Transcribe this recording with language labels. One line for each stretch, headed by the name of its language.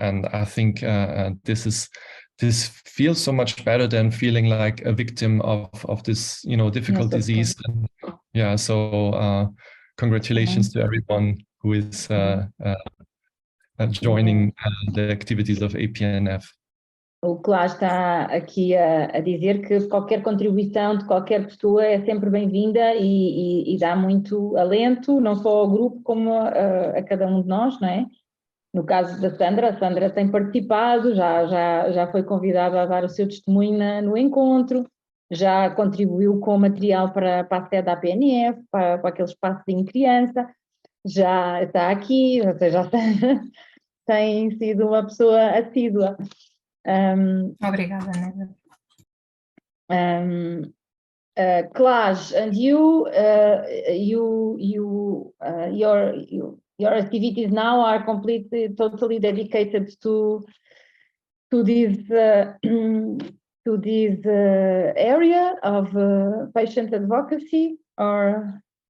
English: And I think this feels so much better than feeling like a victim of this, difficult disease. And, so congratulations to everyone who is joining the activities of APNF.
Portuguese: O Claas está aqui a dizer que qualquer contribuição de qualquer pessoa é sempre bem-vinda e dá muito alento, não só ao grupo como a cada um de nós, não é? No caso da Sandra, a Sandra tem participado, já foi convidada a dar o seu testemunho no encontro, já contribuiu com material para a sede da APNF, para aquele espaçozinho criança, já está aqui, ou seja, a Sandra tem sido uma pessoa assídua. Obrigada, Neda.
English: Claas, and your activities now are totally dedicated to this area of patient advocacy, or?